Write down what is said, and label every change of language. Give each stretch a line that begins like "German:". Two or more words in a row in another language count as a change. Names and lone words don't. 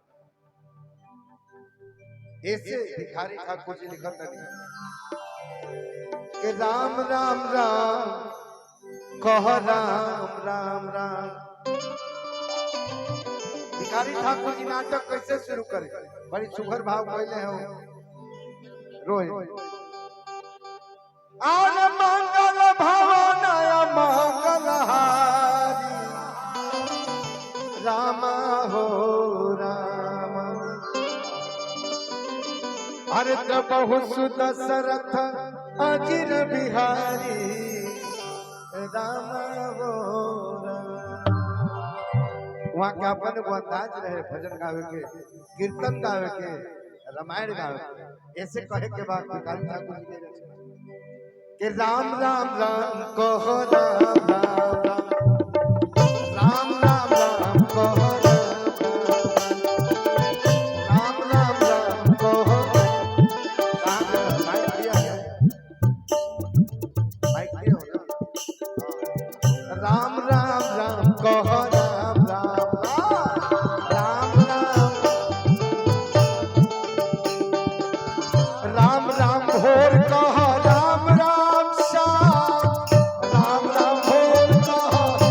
Bhojpuri: ऐसे भिखारी ठाकुर जी लिखत नहीं कि राम राम राम कह राम राम राम। भिखारी ठाकुर जी नाटक कैसे शुरू करे बड़ी सुघर भाव कहले हो रोए आन मंगल भवन मंगलहारी राम हो राम भरत बहु सुदशरथ अजिर बिहारी राम वो वहाँ के अपन एगो अंदाज रहे भजन गावे के, कीर्तन गावे के, रामायण गावे के। ऐसे कहे के बाद भिखारी ठाकुर जी के रचना कि राम राम राम कहो राम राम राम राम राम कहो राम राम राम कहो राम राम राम कहो राम राम राम राम राम भोर कहो राम राम श्याम राम राम भोर कहो